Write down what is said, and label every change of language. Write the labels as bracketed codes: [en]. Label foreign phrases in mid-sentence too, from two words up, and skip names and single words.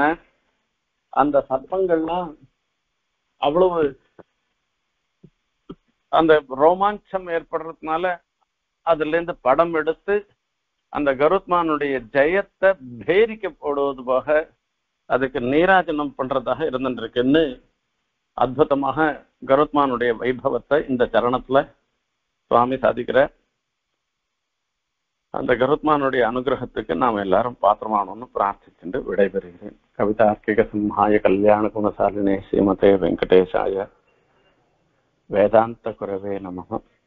[ta] அந்த சர்ப்பங்கள்லாம் அவ்வளவு அந்த ரோமாஞ்சம் ஏற்படுறதுனால அதுல இருந்து படம் எடுத்து அந்த கருத்மானுடைய ஜெயத்தை பேரிக்க போடுவது போக அதுக்கு நீராஜனம் பண்றதாக இருந்துருக்குன்னு அற்புதமாக கருத்மானுடைய வைபவத்தை இந்த சரணத்துல சுவாமி சாதிக்கிற. அந்த கருத்மானுடைய அனுகிரகத்துக்கு நாம் எல்லாரும் பாத்திரமானோம்னு பிரார்த்திச்சுட்டு விடைபெறுகிறேன். [sa] कवितार्किक सिंहाय कल्याण गुणशालिने श्रीमते वेङ्कटेशाय वेदान्त गुरवे नमः.